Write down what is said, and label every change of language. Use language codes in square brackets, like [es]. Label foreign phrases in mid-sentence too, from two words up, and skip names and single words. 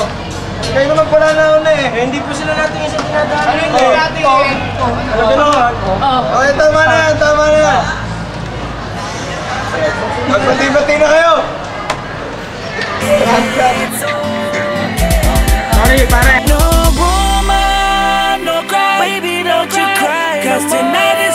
[tl] Kayo naman pala na una eh. Hindi po sila natin isa tinadaan. Ano yung gawin natin eh? Gano'n? Okay, tama na yan. Tama na yan. Magbati-bati na kayo. Sorry, pare. [en] No woman, no cry. Baby, don't you cry. 'Cause tonight